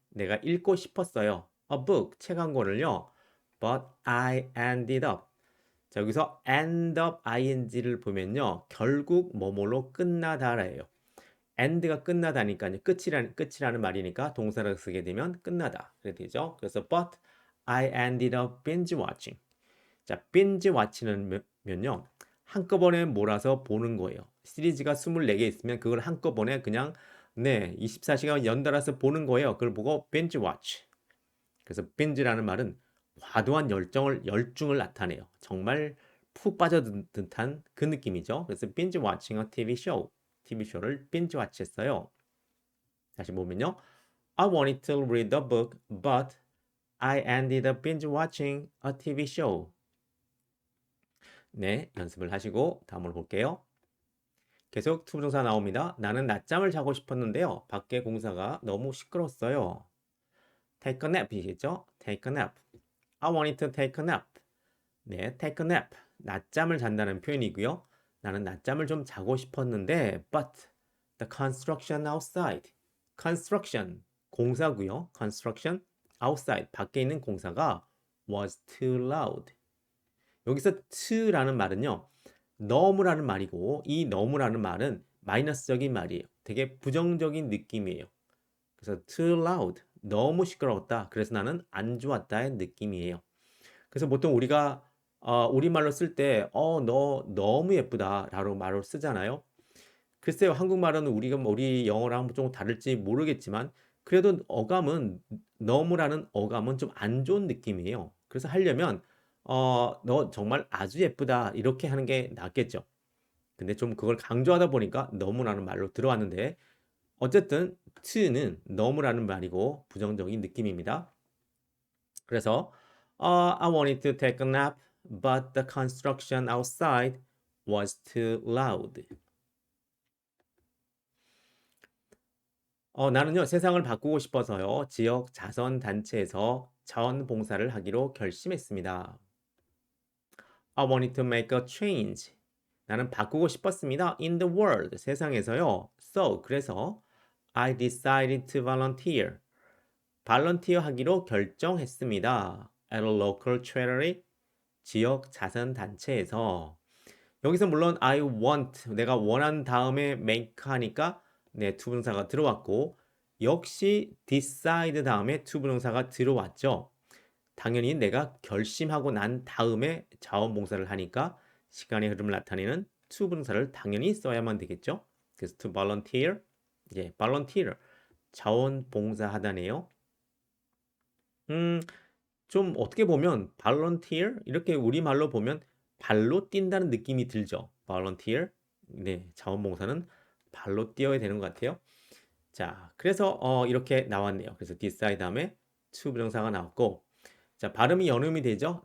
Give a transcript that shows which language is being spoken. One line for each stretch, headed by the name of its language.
Korean: 내가 읽고 싶었어요.
English: A book,
Korean: 책 한 권을요.
English: But I ended up.
Korean: 자, 여기서 end up ing를 보면요. 결국 뭐뭐로 끝나다래요. end가 끝나다니까요. 끝이라는 말이니까 동사를 쓰게 되면 끝나다. 그렇게 되죠.
English: 그래서 but I ended up binge watching.
Korean: 자, binge watch는요. 한꺼번에 몰아서 보는 거예요. 시리즈가 24개 있으면 그걸 한꺼번에 그냥 24시간 연달아서 보는 거예요. 그걸 보고 binge watch. 그래서 binge라는 말은 과도한 열중을 나타내요. 정말 푹 빠져든 듯한 그 느낌이죠.
English: 그래서 binge watching a TV show. TV쇼를 binge watch했어요.
Korean: 다시 보면요.
English: I wanted to read the book, but I ended up binge watching a TV show.
Korean: 네, 연습을 하시고 다음으로 볼게요. 계속 투부정사 나옵니다. 나는 낮잠을 자고 싶었는데요. 밖에 공사가 너무 시끄러웠어요.
English: Take a nap이겠죠? Take a nap. I wanted to take a nap. 네, take a nap.
Korean: 낮잠을 잔다는 표현이고요. 나는 낮잠을 좀 자고 싶었는데,
English: but the construction outside.
Korean: construction, 공사고요.
English: construction outside,
Korean: 밖에 있는 공사가
English: was too loud.
Korean: 여기서 to라는 말은요. 너무라는 말이고 이 너무라는 말은 마이너스적인 말이에요. 되게 부정적인 느낌이에요. 그래서
English: too loud,
Korean: 너무 시끄러웠다. 그래서 나는 안 좋았다의 느낌이에요. 그래서 보통 우리가 우리말로 쓸 때 너 너무 예쁘다라고 말을 쓰잖아요. 글쎄요, 한국말은 우리 영어랑 좀 다를지 모르겠지만 그래도 너무라는 어감은 좀 안 좋은 느낌이에요. 그래서 하려면 너 정말 아주 예쁘다 이렇게 하는 게 낫겠죠. 근데 좀 그걸 강조하다 보니까 너무라는 말로 들어왔는데 어쨌든 to는 너무라는 말이고 부정적인 느낌입니다.
English: 그래서 I wanted to take a nap, but the construction outside was too loud.
Korean: 나는요, 세상을 바꾸고 싶어서요, 지역 자선단체에서 자원봉사를 하기로 결심했습니다.
English: I wanted to make a change.
Korean: 나는 바꾸고 싶었습니다.
English: In the world,
Korean: 세상에서요.
English: So, 그래서 I decided to volunteer.
Korean: 발런티어 하기로 결정했습니다.
English: At a local charity,
Korean: 지역 자선단체에서. 여기서 물론 I want, 내가 원한 다음에 make 하니까 투부정사가 들어왔고 역시 decide 다음에 투부정사가 들어왔죠. 당연히 내가 결심하고 난 다음에 자원봉사를 하니까 시간의 흐름을 나타내는 투부정사를 당연히 써야만 되겠죠. 그래서 to volunteer, volunteer, 자원봉사하다네요. 좀 어떻게 보면 volunteer 이렇게 우리말로 보면 발로 뛴다는 느낌이 들죠. volunteer. 네, 자원봉사는 발로 뛰어야 되는 것 같아요. 자, 그래서 이렇게 나왔네요. 그래서 decide 다음에 to 부정사가 나왔고, 자, 발음이 연음이 되죠?